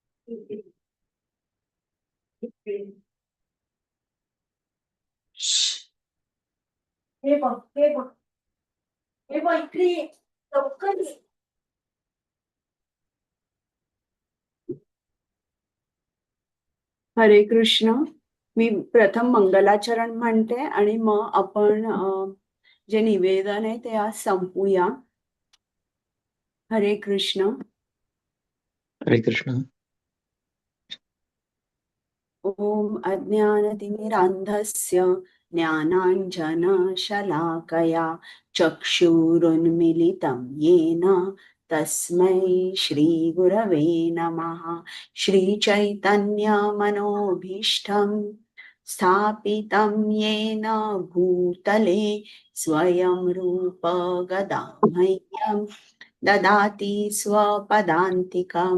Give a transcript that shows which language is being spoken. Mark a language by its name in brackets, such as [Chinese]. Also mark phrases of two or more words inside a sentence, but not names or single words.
[Marathi] हे बघ, हे बघ, हे बघ इकडे ये. लवकर ये. [Sanskrit] हरे कृष्ण. [Marathi] मी प्रथम मंगलाचरण म्हणते आणि मग आपण जे निवेदन आहे ते आज संपूया. [Sanskrit] हरे कृष्ण. हरे कृष्ण. ओम अज्ञानतिमिरान्धस्य ज्ञानाञ्जनशलाकया चक्षुरुन्मीलितं येन तस्मै श्रीगुरवे नमः. श्रीचैतन्यमनोभीष्टं स्थापितं येन भूतले स्वयं रूप गदामह्यं ददाति स्वपदान्तिकं.